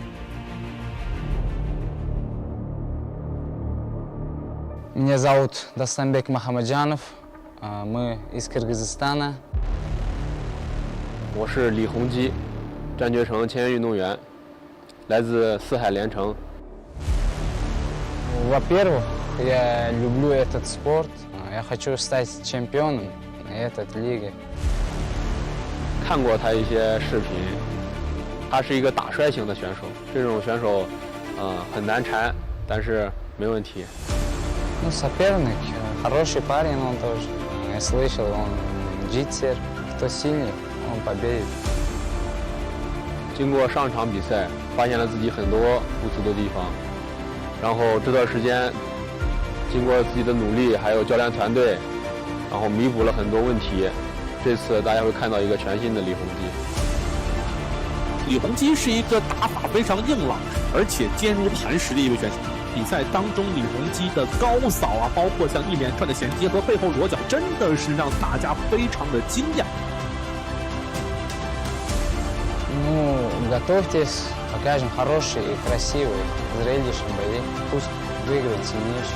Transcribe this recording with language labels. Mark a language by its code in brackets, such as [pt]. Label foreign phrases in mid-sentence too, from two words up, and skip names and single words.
[ru] Меня зовут Дастамбек Махамаджанов, мы из Кыргызстана. [zh] 我是李洪基，战略城签约运动员，来自四海连城。 [ru] Во-первых, я люблю этот спорт. Я хочу стать чемпионом этой лиги. [zh] 看过他一些视频，他是一个打摔型的选手，这种选手很难缠，但是没问题。 [ru] Ну, соперник хороший парень он тоже. Я слышал, он джитсер. Кто сильный, он победит. [zh] 经过上场比赛，发现了自己很多不足的地方，然后这段时间，经过自己的努力，还有教练团队，然后弥补了很多问题。这次大家会看到一个全新的李洪基。李洪基是一个打法非常硬朗，而且坚如磐石的一位选手。比赛当中，李洪基的高扫啊，包括像一连串的衔接和背后裸脚，真的是让大家非常的惊讶。 [ru] Ну, готовьтесь, покажем хороший и красивый, зрелищный бои. Пусть выиграет сильнейший.